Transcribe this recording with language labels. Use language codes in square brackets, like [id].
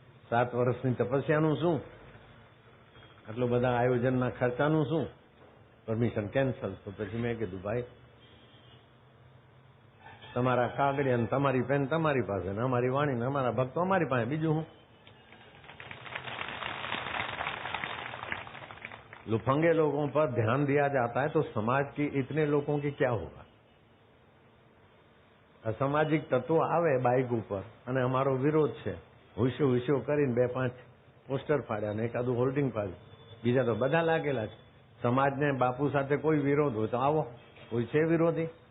[gu] 7 વર્ષની તપસ્યાનું શું? આટલું બધા આયોજનના ખર્ચાનું શું? Permission cancel. તો પછી મેં કીધું ભાઈ તમારા કાગળિયા ને તમારી પેન તમારી પાસે ને અમારી વાણી ને અમારા ભક્તો અમારી પાસે, બીજું હું? [hi] लुफंगे लोगों पर ध्यान दिया जाता है तो समाज की इतने लोगों की क्या होगा? [gu] असामाजिक तत्व આવે બાઇક ઉપર અને અમારો વિરોધ છે, હુસ્યો હુસ્યો કરીને 2-5 પોસ્ટર ફાડ્યા ને એકાદું હોલ્ડિંગ ફાડ્યું, બીજા તો બધા લાગેલા છે. સમાજને બાપુ સાથે કોઈ વિરોધ હોય તો આવો, કોઈ છે વિરોધી?